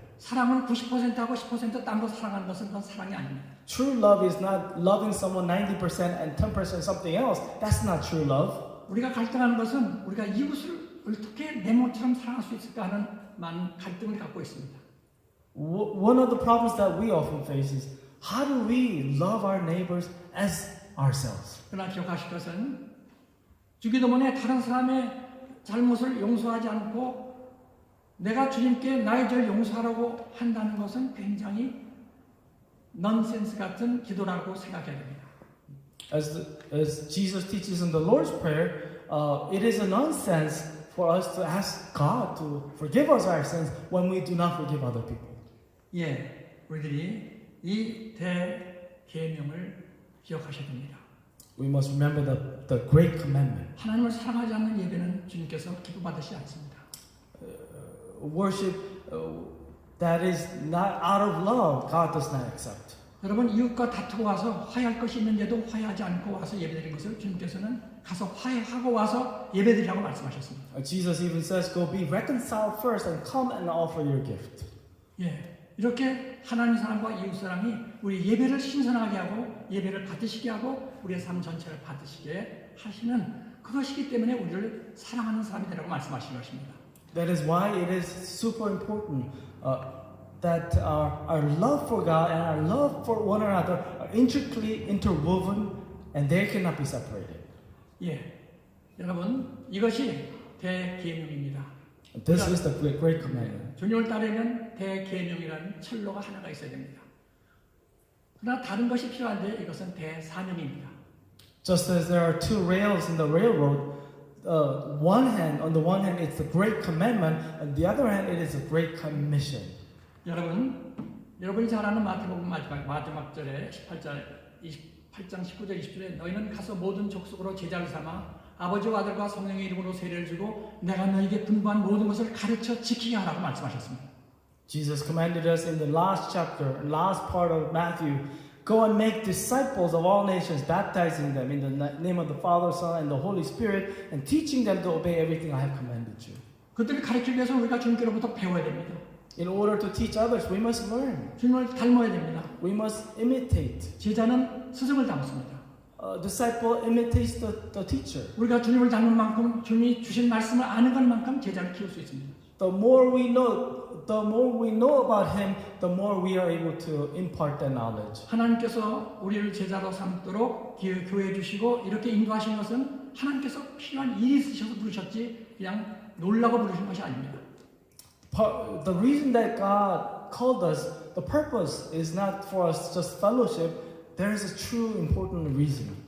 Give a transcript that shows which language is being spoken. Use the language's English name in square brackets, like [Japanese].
[Korean] 사랑은 90%하고 10% 딴 거 사랑하는 것은 그건 사랑이 아닙니다. [English] True love is not loving someone 90% and 10% something else. That's not true love. [Korean] 우리가 갈등하는 것은 우리가 이웃을 어떻게 내 몸처럼 사랑할 수 있을까 하는 많은 갈등을 갖고 있습니다. [English] One of the problems that we often face is how do we love our neighbors as ourselves? [Korean] 그러나 기억하실 것은 주기도문에 다른 사람의 잘못을 용서하지 않고 내가 주님께 나의 죄를 용서하라고 한다는 것은 굉장히 넌센스 같은 기도라고 생각해야 됩니다. [English] As Jesus teaches in the Lord's Prayer, it is a nonsense for us to ask God to forgive us our sins when we do not forgive other people. [Korean] 예, 우리들이 이 대계명을 기억하셔야 됩니다. [English] We must remember the great commandment. [Korean] 하나님을 사랑하지 않는 예배는 주님께서 기뻐 받으시지 않습니다. [English] Worship that is not out of love, God does not accept. [Korean] 여러분 이웃과 다투고 와서 화해할 것이 있는데도 화해하지 않고 와서 예배드린 것을 주님께서는 가서 화해하고 와서 예배드리라고 말씀하셨습니다. [English] Jesus even says, "Go be reconciled first and come and offer your gift." [Korean] 예, 이렇게 하나님 사랑과 이웃 사랑이 우리 예배를 신선하게 하고 예배를 받으시게 하고 우리의 삶 전체를 받으시게 하시는 그것이기 때문에 우리를 사랑하는 사람이 되라고 말씀하신 것입니다. [English] That is why it is super important that our love for God and our love for one another are intricately interwoven and they cannot be separated. [Korean] 예, 여러분 이것이 대계명입니다. [English] This is the great commandment. [Korean] 주님을 따르면 대계명이라는 철로가 하나가 있어야 됩니다. 그러나 다른 것이 필요한데 이것은 대사명입니다. [English] Just as there are two rails in the railroad, on the one hand it's the great commandment, on the other hand it is a great commission. [Korean] 여러분이 잘 아는 마태복음 마지막 절에 28장 19절 20절에 너희는 가서 모든 족속으로 제자를 삼아 아버지와 아들과 성령의 이름으로 세례를 주고 내가 너희에게 분부한 모든 것을 가르쳐 지키게 하라고 말씀하셨습니다. [English] Jesus commanded us in the last chapter, last part of Matthew, Go and make disciples of all nations, baptizing them in the name of the Father, Son, and the Holy Spirit, and teaching them to obey everything I have commanded you. [Korean] 그들을 가르치기 위해서 우리가 주님께로부터 배워야 됩니다. [English] In order to teach others, we must learn. [Korean] 주님을 닮아야 됩니다. [English] We must imitate. [Korean] 제자는 스승을 닮습니다. [English] A disciple imitates the teacher. [Korean] 우리가 주님을 닮은 만큼 주님이 주신 말씀을 아는 것만큼 제자를 키울 수 있습니다. [English] The more we know about Him, the more we are able to impart that knowledge. [Korean] 하나님께서 우리를 제자로 삼도록 교회해 주시고 이렇게 인도하신 것은 하나님께서 필요한 일이 있으셔서 부르셨지 그냥 놀라고 부르신 것이 아닙니다. [English] The reason that God called us, the purpose is not for us just fellowship. There is a true important reason.